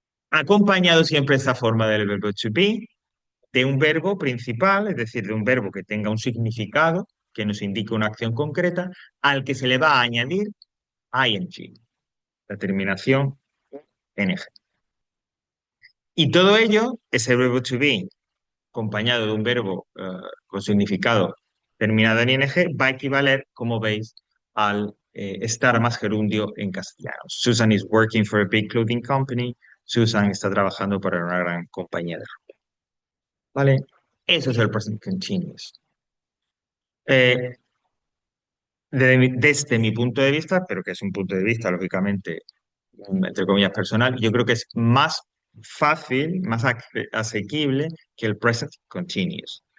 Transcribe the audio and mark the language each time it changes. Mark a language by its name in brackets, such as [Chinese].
[Spanish] Acompañado siempre esta forma del verbo to be de un verbo principal, es decir, de un verbo que tenga un significado, que nos indique una acción concreta, al que se le va a añadir ing, la terminación ing. Y todo ello, ese verbo to be, acompañado de un verbo con significado terminado en ing, va a equivaler, como veis, al estar más gerundio en castellano. [English] Susan is working for a big clothing company. [Spanish] Susan está trabajando para una gran compañía de ropa. ¿Vale? Eso es el present continuous. Eh, desde mi punto de vista, pero que es un punto de vista, lógicamente, entre comillas, personal, yo creo que es más fácil, más asequible que el present continuous.